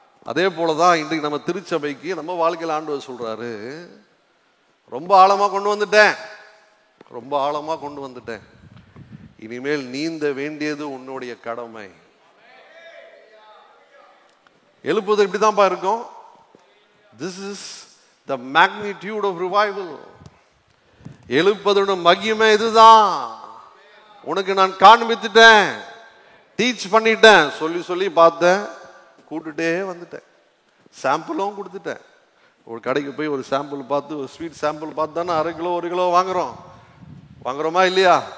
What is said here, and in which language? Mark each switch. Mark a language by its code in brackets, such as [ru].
[ta] அதே போலதான் இன்றைக்கு நம்ம திருச்சபைக்கு நம்ம வாழ்க்கையில் ஆண்டவர் சொல்றாரு, ரொம்ப ஆழமா கொண்டு வந்துட்டேன், ரொம்ப ஆழமா கொண்டு வந்துட்டேன், இனிமேல் நீந்த வேண்டியது உன்னுடைய கடமை. எழுப்புவது இப்படிதான்ப்பா இருக்கும். [en] This is the magnitude of revival. [ta] எழுப்பதோட மகிமை இதுதான். உனக்கு நான் காண்பித்துட்டேன், டீச் பண்ணிட்டேன், சொல்லி சொல்லி பார்த்தேன், கூட்டுட்டே வந்துட்டேன், சாம்பிளும் கொடுத்துட்டேன். ஒரு கடைக்கு போய் ஒரு சாம்பிள் பார்த்து, ஒரு ஸ்வீட் சாம்பிள் பார்த்து தானே 1/2 கிலோ 1 கிலோ வாங்குறோமா இல்லையா?